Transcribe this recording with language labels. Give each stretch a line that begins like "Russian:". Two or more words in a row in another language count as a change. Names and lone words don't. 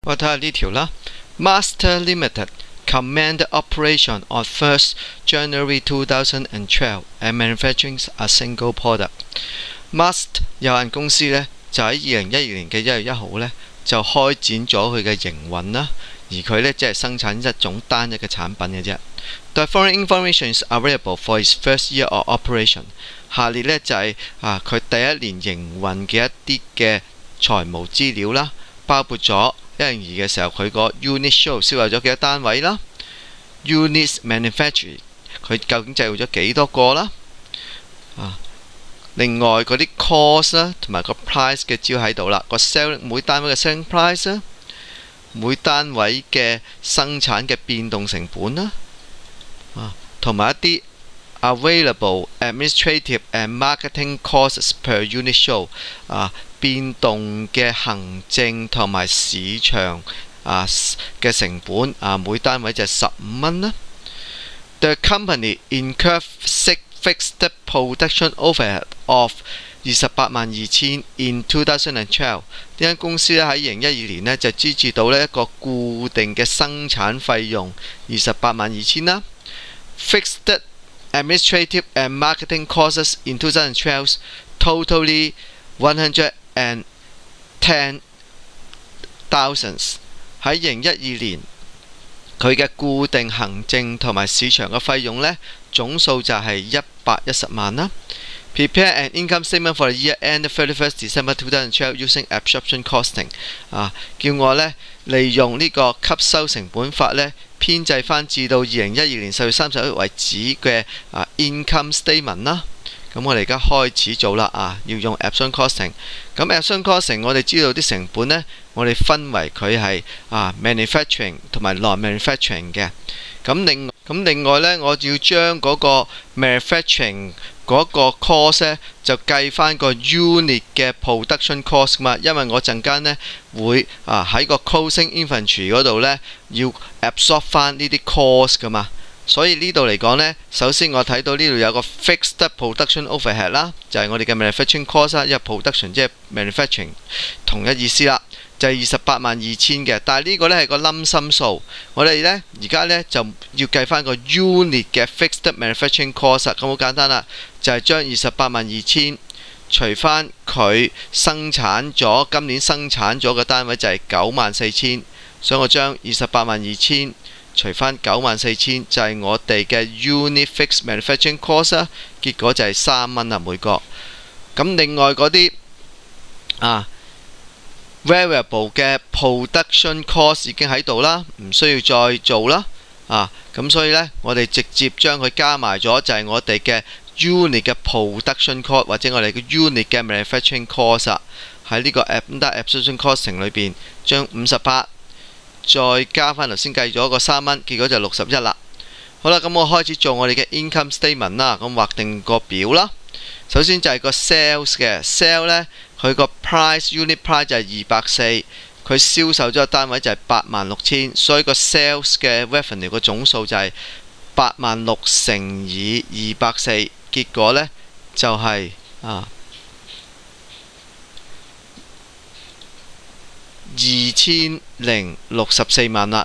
Cantonese: 我睇下呢條啦。
English: Master Limited commenced operation on 1st January 2012 and manufacturing a single product.
Cantonese: Master 有限公司呢，就喺2012年嘅1月1號呢，就開展咗佢嘅營運啦。而佢呢，即係生產一種單一嘅產品嘅啫。
English: The following information is available for its first year of operation.
Cantonese: 下列呢，就係佢第一年營運嘅一啲嘅財務資料啦，包括咗102嘅時候佢個
English: unit show
Cantonese: 銷售咗幾多單位啦 ，
English: units manufactured
Cantonese: 佢究竟製造咗幾多個啦，另外嗰啲 cost 啦同埋個 price 嘅資料喺度啦，個 sell 每單位嘅
English: selling price
Cantonese: 啦，每單位嘅生產嘅變動成本啦，同埋一啲
English: available administrative and marketing costs per unit
Cantonese: show 變動嘅行政同埋市場嘅成本每單位就係15蚊啦。
English: The company incurred fixed production overhead of 282000 in 2012。
Cantonese: 呢間公司咧喺2012年呢就支持到呢一個固定嘅生產費用282000 啦。
English: Fixed administrative and marketing costs in 2012 totally 110,000。
Cantonese: 喺2012年佢嘅固定行政同埋市場嘅費用呢，總數就係110萬啦。
English: Prepare an income statement for the year end 31st December 2012 using absorption costing。
Cantonese: 叫我呢利用呢個吸收成本法呢編製翻至到2012年10月31日為止嘅
English: income statement
Cantonese: 啦。咁我哋而家開始做啦要用
English: absorption costing。
Cantonese: 咁
English: absorption costing
Cantonese: 我哋知道啲成本呢，我哋分為佢係manufacturing 同埋 non-manufacturing 嘅。咁另外呢，我要將嗰個 manufacturing 嗰個 cost 呢，就計翻個 unit 嘅
English: production cost
Cantonese: 嘛，因為我陣間呢會喺個
English: closing inventory
Cantonese: 嗰度呢，要 absorb 翻呢啲 cost 噶嘛。所以呢度嚟講呢，首先我睇到呢度有個
English: fixed production overhead
Cantonese: 啦，就係我哋嘅
English: manufacturing cost
Cantonese: 啦，因為 production 即係 manufacturing 同一意思啦，就係282000嘅。但係呢個呢係個冧心數，我哋呢而家呢就要計翻個 unit 嘅
English: fixed manufacturing cost。
Cantonese: 咁好簡單啦，就係將282000除翻佢生產咗今年生產咗嘅單位就係94000，所以我將282000除翻94000就係我哋嘅
English: unit fixed manufacturing cost
Cantonese: 結果就係3蚊啦每個。咁另外嗰啲variable 嘅
English: production cost
Cantonese: 已經喺度啦，唔需要再做啦。咁所以呢，我哋直接將佢加埋咗，就係我哋嘅 unit 嘅
English: production cost
Cantonese: 或者我哋嘅 unit 嘅
English: manufacturing cost
Cantonese: 喺呢個
English: under absorption costing
Cantonese: 裏邊，將58再加翻頭先計咗個3蚊，結果就61啦。好啦，咁我開始做我哋嘅
English: income statement
Cantonese: 啦。咁畫定個表啦。首先就係個 sales 嘅 sale 呢，佢個
English: unit price
Cantonese: 就係240，佢銷售咗個單位就係86000，所以個 sales 嘅 revenue 個總數就係86000乘以240，結果呢就係2064萬啦。